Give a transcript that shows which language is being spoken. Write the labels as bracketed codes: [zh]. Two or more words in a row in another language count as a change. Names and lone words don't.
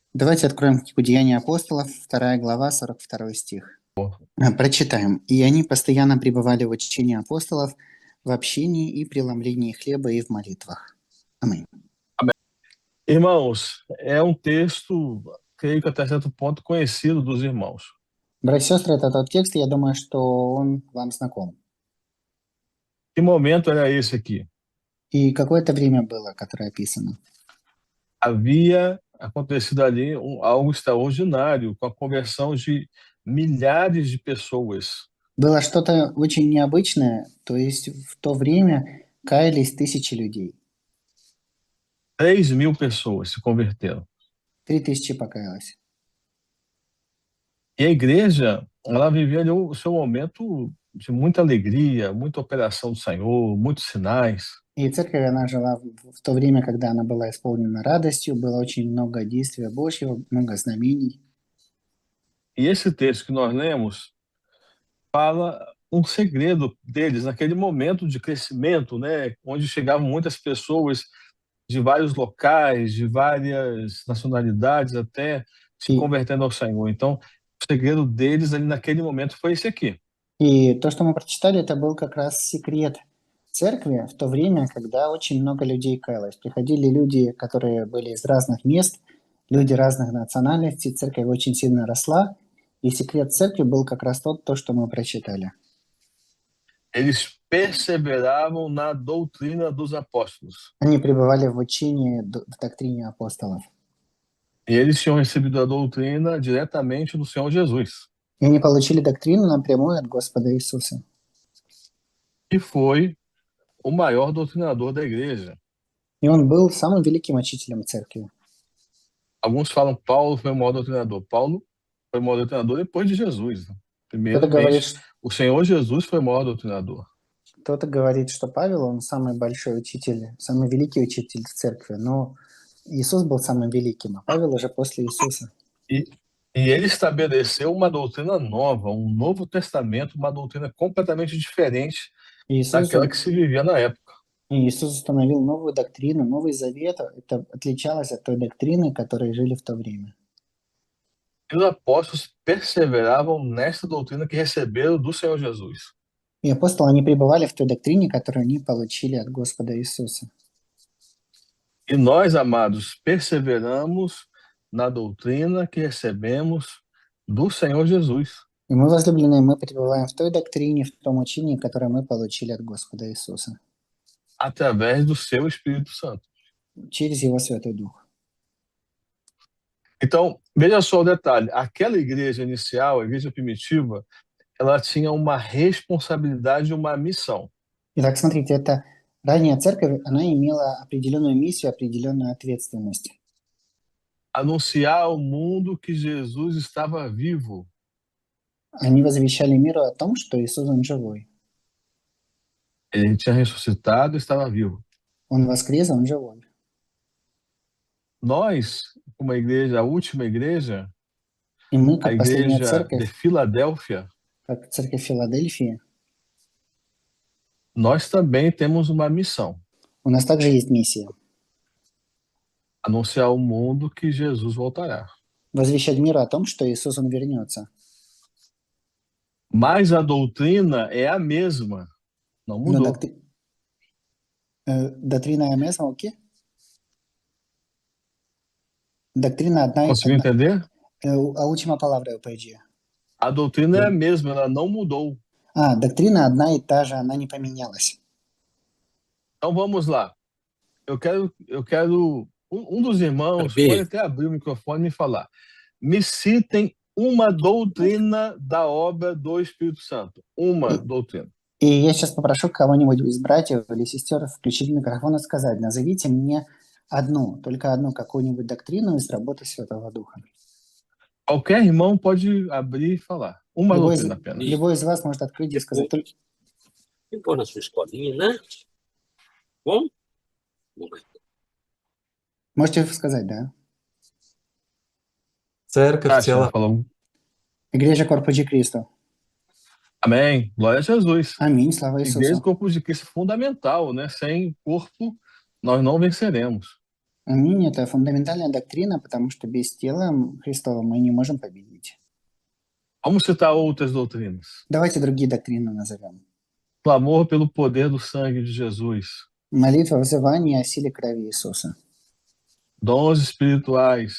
[ru] Давайте откроем книгу «Деяния апостолов», 2 глава, 42 стих. Прочитаем. «И они постоянно пребывали в учении апостолов, в общении и преломлении хлеба и в молитвах». Аминь. [pt] Irmãos, é um texto, creio que até certo ponto, conhecido dos irmãos. [ru] Братья и сестры, это тот текст, я думаю, что он вам знаком. [pt] Que momento era esse aqui? [ru] И какое-то время было, которое описано. [pt] Havia acontecido ali algo extraordinário, com a conversão de milhares de pessoas. [ru] Было что-то очень необычное, то есть в то время каялись тысячи людей. [pt] 3.000 pessoas se converteram. [ru] 3000 покаялось. [pt] E a igreja, ela vivia ali o seu momento de muita alegria, muita operação do Senhor, muitos sinais. [ru] И церковь, она жила в то время, когда она была исполнена радостью, было очень много действия Божьего, много знамений. [pt] E esse texto que nós lemos fala um segredo deles naquele momento de crescimento, né, onde chegavam muitas pessoas de vários locais, de várias nacionalidades até, se [ru] И, [pt] convertendo ao Senhor. Então, o segredo deles ali naquele momento foi esse aqui. [ru] и то, что мы прочитали, это был как раз секрет церкви в то время, когда очень много людей каялось. Приходили люди, которые были из разных мест, люди разных национальностей, церковь очень сильно росла, и секрет церкви был как раз то, что мы прочитали. [pt] Eles perseveravam na doutrina dos apóstolos. [ru] Они пребывали в учении, в доктрине апостолов. [pt] E eles tinham recebido a doutrina diretamente do Senhor Jesus, [ru] И они получили доктрину напрямую от Господа Иисуса. [pt] que foi o maior doutrinador da igreja. [ru] И он был самым великим учителем церкви. [pt] Alguns falam Paulo foi o maior doutrinador. Paulo foi o maior doutrinador depois de Jesus. [ru] Кто-то говорит, [pt] Primeiramente, o Senhor Jesus foi o maior doutrinador. [ru] кто-то говорит, что Павел, он самый большой учитель, самый великий учитель в церкви, но Иисус был самым великим, а Павел уже после Иисуса. [pt] E, e ele estabeleceu uma doutrina nova, um novo testamento, uma doutrina completamente diferente [ru] Иисус, [pt] daquela que se vivia na época. [ru] Иисус установил новую доктрину, Новый Завет. Это отличалось от той доктрины, которой жили в то время. [pt] E os apóstolos perseveravam nessa doutrina que receberam do Senhor Jesus. [ru] И апостолы, они пребывали в той доктрине, которую они получили от Господа Иисуса. [pt] E nós, amados, perseveramos na doutrina que recebemos do Senhor Jesus. [ru] И мы, возлюбленные, мы пребываем в той доктрине, в том учении, которое мы получили от Господа Иисуса. [pt] Através do seu Espírito Santo. [ru] Через Его Святой Дух. [pt] Então, veja só o detalhe. Aquela igreja inicial, a igreja primitiva, ela tinha uma responsabilidade e uma missão. [ru] Итак, смотрите, эта ранняя церковь, она имела определенную миссию, определенную ответственность. [pt] Anunciar ao mundo que Jesus estava vivo. [ru] Они возвещали миру о том, что Иисус, Он живой. [pt] Ele tinha ressuscitado e estava vivo. [ru] Он воскрес, Он живой. [pt] Nós, como a igreja, a última igreja, [ru] И мы, [pt] a [ru] как последняя [pt] igreja de [ru] церковь, [pt] Filadélfia, [ru] как церковь Филадельфии, [pt] nós também temos uma missão. [ru] у нас также есть миссия. [pt] Anunciar ao mundo que Jesus voltará. [ru] Возвещать миру о том, что Иисус, Он вернется. [pt] Mas a doutrina é a mesma. Não [ru] Но [pt] mudou. [ru] доктрина МС, окей? Доктрина одна, [pt] Conseguiu entender? a última palavra eu perdi. A doutrina é a mesma, ela não mudou. [ru] Доктрина одна и та же, она не поменялась. [pt] Então vamos lá. Eu quero um dos irmãos pode até abrir o microfone e falar. Me citem uma doutrina da obra do Espírito Santo. Uma doutrina. [ru] И я сейчас попрошу кого-нибудь из братьев или сестер включить микрофон и сказать, назовите мне только одну какую-нибудь доктрину из работы Святого Духа. [pt] Qualquer irmão pode abrir e falar. Uma doutrina apenas. [ru] Любой из вас может открыть и сказать. [pt] Ficou na sua escolinha, né? Bom? [ru] Можете сказать, да? Церковь тела. [pt] Falou. Igreja Corpo de Cristo. Amém. Glória a Jesus. [ru] Amém. Slava [pt] Igreja [ru] Isusu. [pt] Corpo de Cristo é fundamental, né? Sem corpo nós não venceremos. [ru] Аминь – это фундаментальная доктрина, потому что без тела Христова мы не можем победить. [pt] Vamos citar outras doutrinas. [ru] Давайте другие доктрины назовем. [pt] Clamor pelo poder do sangue de Jesus. [ru] Молитва, взывание о силе крови Иисуса. [pt] Dons espirituais.